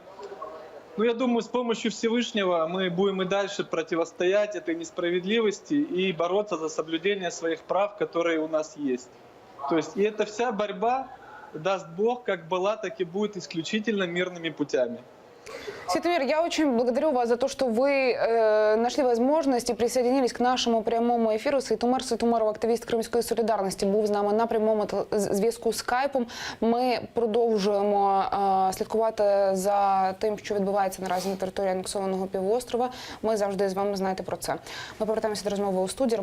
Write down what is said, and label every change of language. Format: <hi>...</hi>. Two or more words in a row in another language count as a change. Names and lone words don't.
<ru>Ну, я думаю, с помощью Всевышнего мы будем и дальше противостоять этой несправедливости и бороться за соблюдение своих прав, которые у нас есть. То есть и эта вся борьба, даст Бог, как была, так и будет исключительно мирными путями. Сейтумер, я очень благодарю вас за то, что вы нашли возможность и присоединились к нашему прямому ефіру.</ru> <uk>Сейтумер Сейтумеров, активіст Кримської солідарності, був з нами на прямому зв'язку скайпом. Ми продовжуємо слідкувати за тим, що відбувається наразі на території анексованого півострова. Ми завжди з вами знаєте про це. Ми повертаємося до розмови у студії.</uk>